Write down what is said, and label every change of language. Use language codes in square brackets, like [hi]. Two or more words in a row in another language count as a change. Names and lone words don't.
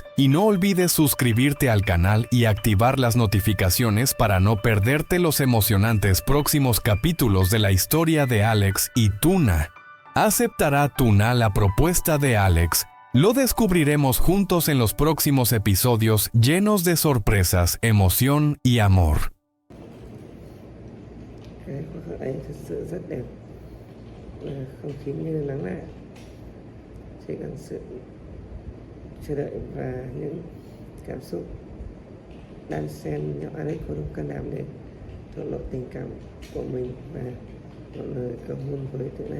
[es] Y no olvides suscribirte al canal y activar las notificaciones para no perderte los emocionantes próximos capítulos de la historia de Alex y Tuna. ¿Aceptará Tuna la propuesta de Alex? Lo descubriremos juntos en los próximos episodios llenos de sorpresas, emoción y amor. [vi] Không khí như nắng lại, chỉ cần sự chờ đợi và những cảm xúc đan xen nhau Alex có đủ can đảm để thổ lộ tình cảm của mình và một lời cầu hôn với Tuna.